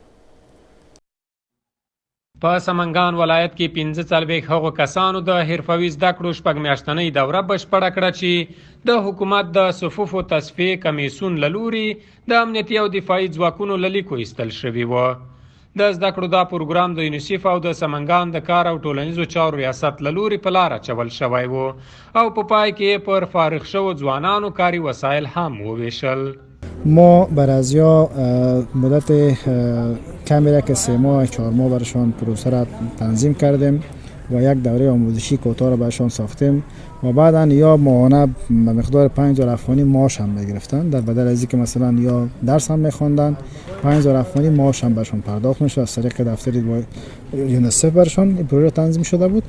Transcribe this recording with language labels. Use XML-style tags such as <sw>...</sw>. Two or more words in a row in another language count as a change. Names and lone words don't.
<ps>په سمنګان ولایت کې 45 هغو کسانو د حرفوي زده کړو 6 میاشتنۍ دوره بشپړه کړه چې د حکومت د صفوفو تصفیې کمیسیون له لوري د امنیتي او دفاعي ځواکونو له لیکو ایستل شوي وو. د زده کړو دا پروګرام د یونیسف او د سمنګان د کار او ټولنیزو چارو ریاست له لوري په لاره اچول شوی و او په پای کې پر فارغ شوو ځوانانو کاري وسایل هم وویشل.</ps> <fa>ما برازیا مدت کمی را که 3 ماه 4 ماه برشان پروسه را تنظیم کردیم و یک دوره آموزشی کوتاه را برشان ساختیم و بعدا یا ماهانه به مقدار 5000 افغانی معاش هم میگرفتن، در بدل از اینکه مثلا یا درس هم میخواندن 5000 افغانی معاش هم برشان پرداخت میشد از طریق دفتر یونیسف برشان این پروژه تنظیم شده بود.</fa>